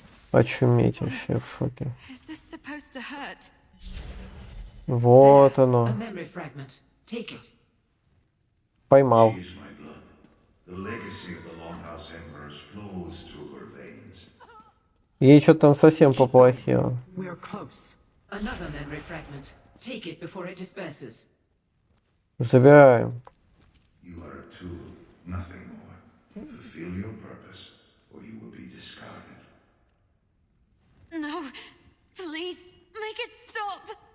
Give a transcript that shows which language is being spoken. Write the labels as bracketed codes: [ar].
[ru] Очуметь вообще в шоке. [en] Is this supposed to hurt? [ru] Вот [en] A [ru] оно. [en] memory fragment. Take it. [ru] Поймал. [en] She is my blood. The legacy of the Longhouse Emperors flows through her veins. [ru] Ей что-то там совсем поплохело. [en] Another memory fragment. Take it before it disperses. [ru] Забираем. [en] You are a tool, nothing more. Fulfill your purpose, or you will be discarded. No, please, make it stop.